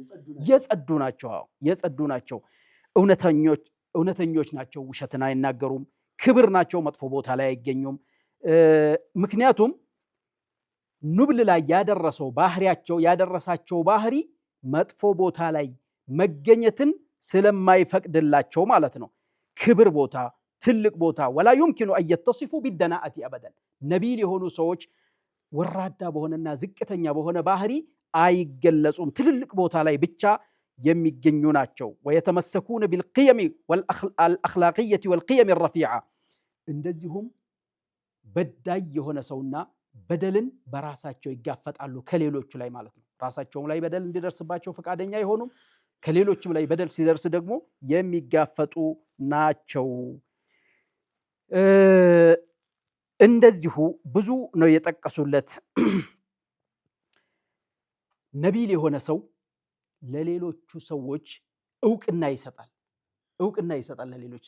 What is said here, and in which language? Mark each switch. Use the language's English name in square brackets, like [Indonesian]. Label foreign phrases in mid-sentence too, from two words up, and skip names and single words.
[Amharic] የጸዱ ናቸው እውነተኞች ናቸው ውሸትን አይናገሩም ክብር ናቸው መጥፎ ቦታ ላይ አይገኙም ምክንያቱም ኑብል ላይ ያደረሰው ባህሪያቸው ያደረሳቸው ባህሪ መጥፎ ቦታ ላይ መገኘትን ስለማይፈቅድላቸው ማለት ነው ክብር ቦታ ትልቅ ቦታ [Arabic] ولا يمكن ان يتصفوا بالدناءة [Amharic] ابدا ነቢል የሆኑ ሰዎች ወራዳ በሆነና ዝቅተኛ በሆነ ባህሪ አይገለጹም ትልልቅ ቦታ ላይ ብቻ የሚገኙ ናቸው [Arabic] ويتمسكون بالقيم والاخلاقيه والقيم الرفيعه [Amharic] እንደዚሁም በዳይ የሆነ ሰውና በደልን በራሳቸው ይጋፈጣሉ ከሌሎቹ ላይ ማለት ነው ራሳቸውም ላይ በደል እንዲደርስባቸው ፈቃደኛ አይሆኑም ከሌሎችም ላይ በደል ሲደርስ ደግሞ የሚጋፈጡ ናቸው እንደዚሁ ብዙ ነው የጠቀሱለት ነቢል የሆነ ሰው ለሌሎቹ ሰዎች እውቅና ይሰጣል ለሌሎች